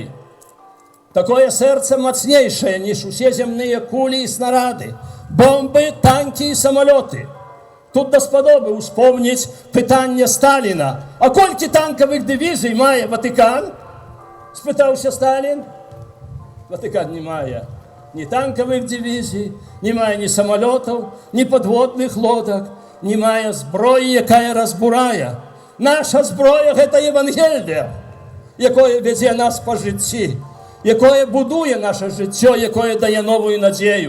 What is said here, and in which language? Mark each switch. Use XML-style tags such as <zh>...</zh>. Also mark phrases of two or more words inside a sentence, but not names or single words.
<be>Такое сэрца мацнейшае, ніж усе зямныя кулі і снарады, бомбы, танкі і самалёты. Тут даспадобы успомніць пытанне Сталіна: «А колькі танкавых дывізій мае Ватыкан?» Спытаўся Сталін. Ватыкан не мае</be> <uk>Ні танкових дивізій, немає ні самолітів, ні підводних лодок, немає зброї, яка розбурає. Наша зброя – це Євангелія, яке веде нас по житті, яке будує наше життя, яке дає нову надію.</uk>